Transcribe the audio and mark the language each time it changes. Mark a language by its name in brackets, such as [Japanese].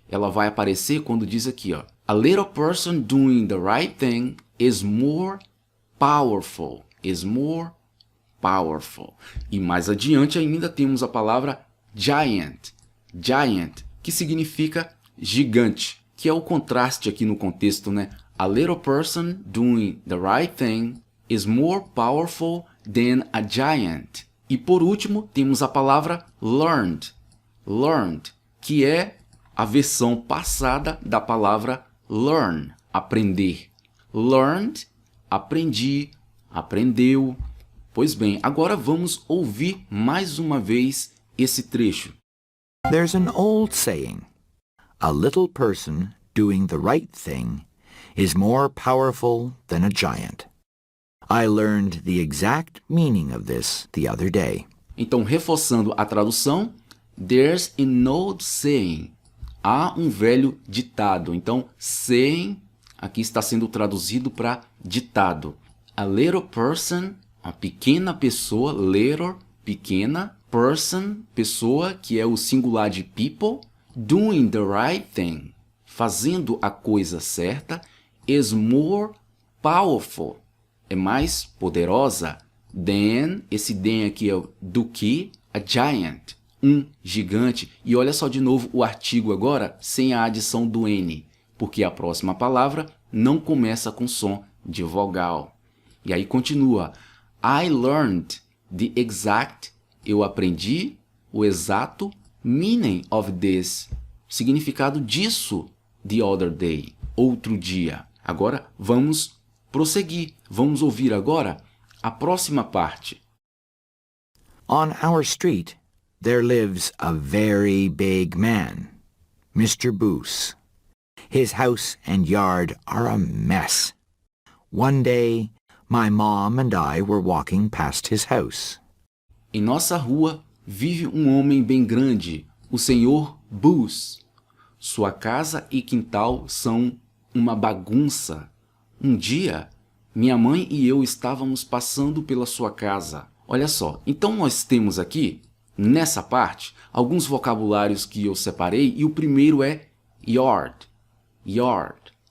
[Portuguese] Ela vai aparecer quando diz aqui, ó, [English] a little person doing the right thing is more powerful. Is more powerful. [Portuguese] E mais adiante ainda temos a palavra giant. Giant, que significa gigante, que é o contraste aqui no contexto, né? [English] A little person doing the right thing is more powerful than a giant. [Portuguese] E por último, temos a palavra learned. Learned, que é a versão passada da palavra learn, aprender. Learned, aprendi, aprendeu. Pois bem, agora vamos ouvir mais uma vez esse trecho. [English] There's an old saying, a little person doing the right thing is more powerful than a giant. I learned the exact meaning of this the other day. [Portuguese] Então, reforçando a tradução, [English] there's an old saying. [Portuguese] Há um velho ditado. Então, saying aqui está sendo traduzido para ditado. [English] A little person, [Portuguese] a pequena pessoa, little, pequena, person, pessoa, que é o singular de people, [English] doing the right thing, [Portuguese] fazendo a coisa certa, [English] is more powerful, [Portuguese] é mais poderosa, than, esse than aqui é do que, [English] a giant, [Portuguese] um gigante. E olha só de novo o artigo agora sem a adição do N, porque a próxima palavra não começa com som de vogal. E aí continua, [English] I learned the exact, [Portuguese] eu aprendi o exato [English] meaning of this, [Portuguese] significado disso, [English] the other day, [Portuguese] outro dia. Agora vamos prosseguir, vamos ouvir agora a próxima parte. [English] On our street, there lives a very big man, Mr. Boos. His house and yard are a mess. One day, my mom and I were walking past his house. [Portuguese] Em nossa rua vive um homem bem grande, o Sr. Boos. Sua casa e quintal são uma bagunça. Um dia, minha mãe e eu estávamos passando pela sua casa. Olha só, então nós temos aqui, nessa parte, alguns vocabulários que eu separei e o primeiro é yard. Yard.